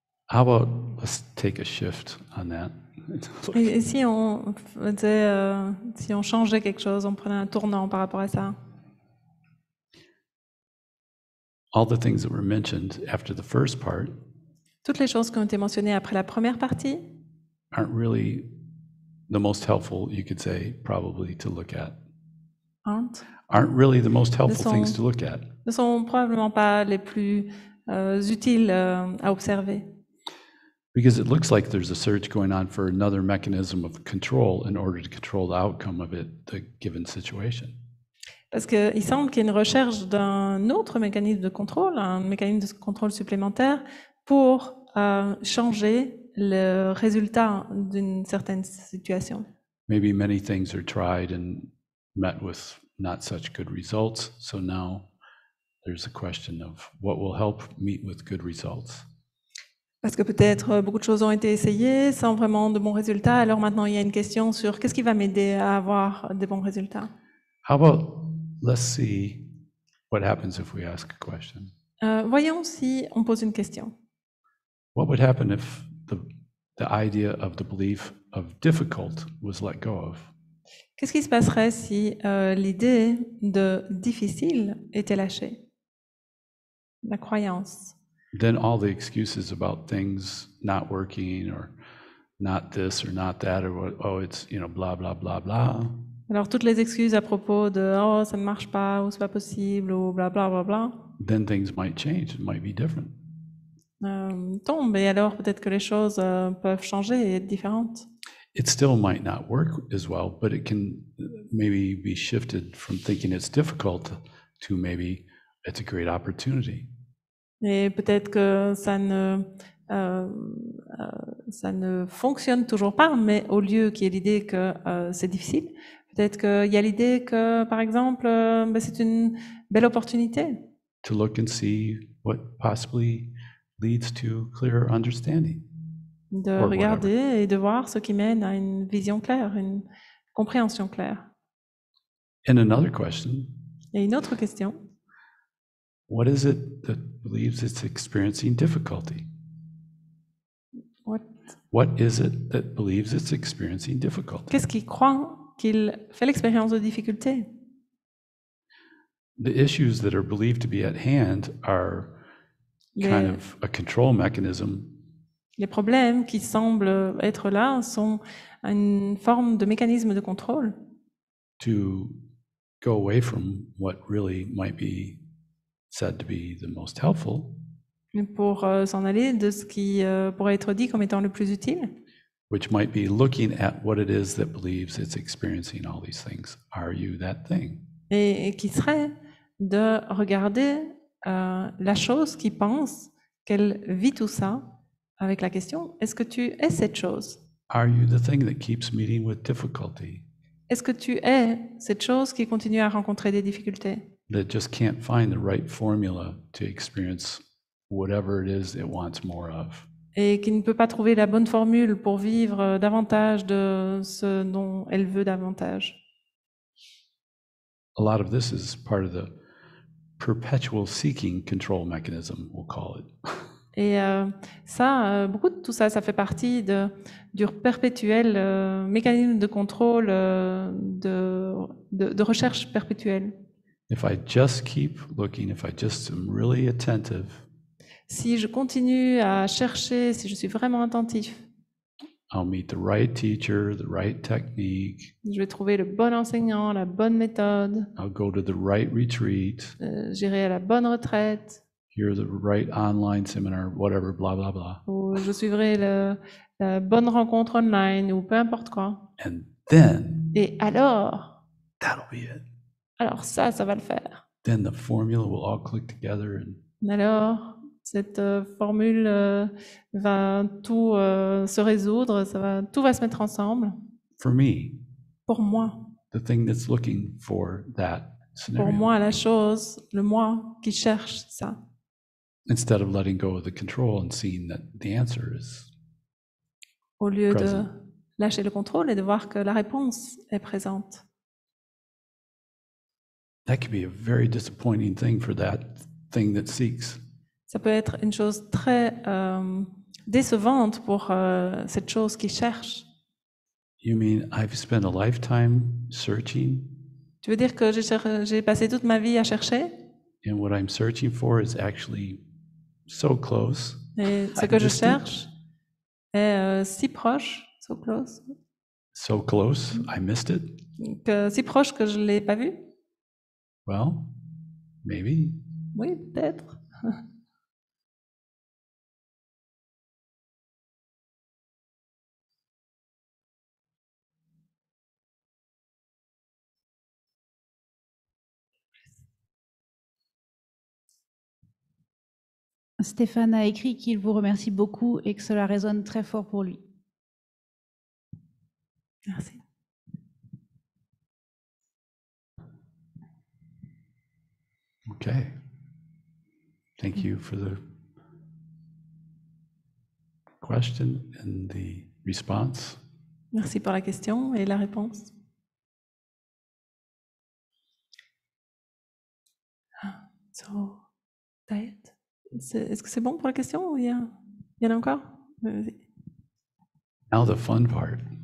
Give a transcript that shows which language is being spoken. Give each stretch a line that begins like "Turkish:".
English: How about let's take a shift on that?
French: Et si on faisait, si on changeait quelque chose, on prenait un tournant par rapport à ça?
English: All the things that were mentioned after the first part
French: Toutes les choses qui ont été mentionnées après la première partie,
English: aren't really the most helpful, you could say, probably to look at. aren't Aren't really the most helpful
French: sont-
English: things to look at.
French: ne sont probablement pas les plus utiles à observer.
English: Because it looks like there's a search going on for another mechanism of control in order to control the outcome of it, the given situation.
French: Parce qu'il semble qu'il y ait une recherche d'un autre mécanisme de contrôle, un mécanisme de contrôle supplémentaire pour changer le résultat d'une certaine situation.
English: Maybe many things are tried and met with not such good results. So now there's a question of what will help meet with good results.
French: Parce que peut-être beaucoup de choses ont été essayées sans vraiment de bons résultats. Alors maintenant, il y a une question sur qu'est-ce qui va m'aider à avoir des bons résultats.
English: How about let's see what happens if we ask a question.
French: Voyons si on pose une question.
English: What would happen if the idea of the belief of difficult was let go of?
French: Qu'est-ce qui se passerait si l'idée de difficile était lâchée? La croyance.
English: Then all the excuses about things not working or not this or not that or what, oh, it's, blah, blah, blah, blah.
French: Alors toutes les excuses à propos de oh ça ne marche pas ou c'est pas possible ou bla bla bla bla
English: Then things might change, it might be different.
French: tombent et alors peut-être que les choses peuvent changer et être différentes.
English: It still might not work as well, but it can maybe be shifted from thinking it's difficult to maybe it's a great opportunity.
French: Et peut-être que ça ne fonctionne toujours pas, mais au lieu qu'il y ait l'idée que c'est difficile, peut-être qu'il y a l'idée que, par exemple, c'est une belle opportunité.
English: To look and see what possibly leads to clearer understanding.
French: De
English: Or
French: regarder et de voir ce qui mène à une vision claire, une compréhension claire.
English: And another question,
French: Et une autre question,
English: what is it that believes it's experiencing difficulty? What is it that believes it's experiencing difficulty?
French: qu'est-ce qui croit qu'il fait l'expérience de difficulté?
English: The issues that are believed to be at hand are kind
French: Les,
English: of a control mechanism
French: les problèmes qui semblent être là sont une forme de mécanisme de contrôle
English: to go away from what really might be said to be the most helpful,
French: pour s'en aller de ce qui pourrait être dit comme étant le plus utile,
English: which might be looking at what it is that believes it's experiencing all these things. Are you that thing?
French: et qui serait de regarder la chose qui pense qu'elle vit tout ça avec la question, est-ce que tu es cette chose?
English: Are you the thing that keeps meeting with difficulty,
French: Est-ce que tu es cette chose qui continue à rencontrer des difficultés?
English: that just can't find the right formula to experience whatever it is it wants more of?
French: Et qui ne peut pas trouver la bonne formule pour vivre davantage de ce dont elle veut davantage.
English: A lot of this is part of the perpetual seeking control mechanism, we'll call it.
French: Et beaucoup de tout ça, ça fait partie du perpétuel mécanisme de contrôle, de recherche perpétuelle.
English: If I just keep looking, if I just am really attentive,
French: Si je continue à chercher, si je suis vraiment attentif,
English: I'll meet the right teacher, the right technique.
French: je vais trouver le bon enseignant, la bonne méthode,
English: I'll go to the right retreat,
French: j'irai à la bonne retraite,
English: hear the right online seminar, whatever, blah, blah, blah.
French: ou je suivrai la bonne rencontre online, ou peu importe quoi.
English: And then
French: Et alors
English: that'll be it.
French: ça va le faire.
English: Then the formula will all click together and
French: Alors, cette formule va tout se résoudre, tout va se mettre ensemble.
English: for me,
French: Pour moi,
English: the thing that's looking for that
French: pour
English: scenario,
French: moi, la chose, le moi qui cherche ça,
English: instead of letting go of the control and seeing that the answer is
French: au lieu de
English: Present.
French: lâcher le contrôle et de voir que la réponse est présente.
English: that could be a very disappointing thing for that thing that seeks.
French: Ça peut être une chose très décevante pour cette chose qui cherche.
English: You mean I've spent a lifetime searching,
French: Tu veux dire que j'ai passé toute ma vie à chercher
English: and what I'm searching for is actually so close,
French: et ce que je
English: Distant.
French: cherche est si proche,
English: So close. So close, I missed it?
French: Que si proche que je ne l'ai pas vu?
English: Well, maybe.
French: Oui, peut-être. Stéphane a écrit qu'il vous remercie beaucoup et que cela résonne très fort pour lui. Merci.
English: Okay. Thank you for the question and the response.
French: Merci pour la question et la réponse. So, diet. Est-ce que c'est bon pour la question ou il y en a encore? Vas-y.
English: Now the fun part.